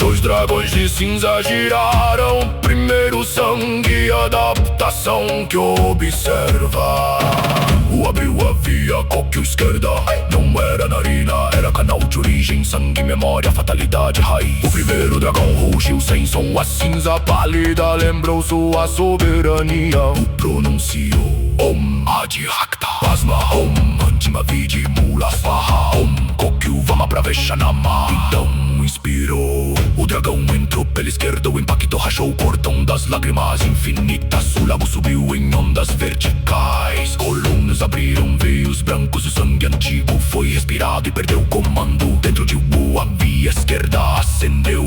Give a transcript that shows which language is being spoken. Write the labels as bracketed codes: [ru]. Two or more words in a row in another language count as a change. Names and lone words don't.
[pt] Dois dragões de cinza giraram, primeiro sangue, adaptação que observa. O abriu a via Kokyu esquerda, não era narina, era canal de origem, sangue, memória, fatalidade, raiz. O primeiro dragão rugiu sem som, a cinza pálida lembrou sua soberania. O pronunciou [sa] ॐ आदिहक्त भस्म, ॐ अन्तिम विधि मूल स्वाहा, ॐ कोक्यु वाम प्रवेशनाम. [pt] Então inspirou. O dragão entrou pela esquerda, o impacto rachou o cordão das lágrimas infinitas. O lago subiu em ondas verticais, colunas abriram, veios brancos. O sangue antigo foi respirado e perdeu o comando. Dentro de a via esquerda acendeu.